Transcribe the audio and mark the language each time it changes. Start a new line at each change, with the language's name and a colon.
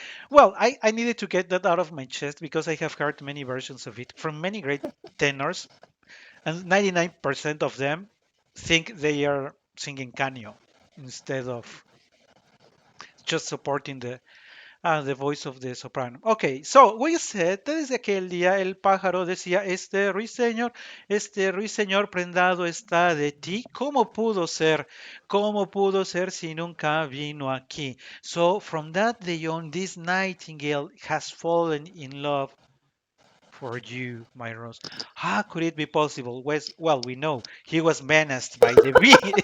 English: Well, I needed to get that out of my chest because I have heard many versions of it from many great tenors, and 99% of them think they are singing canio instead of just supporting the voice of the soprano. Okay, so we said,
Spanish: desde aquel día el pájaro decía, este ruiseñor prendado está de ti. Cómo pudo ser si nunca vino aquí?
English: So from that day on, this nightingale has fallen in love for you, my Rose. How could it be possible? Well, we know he was menaced by the bee.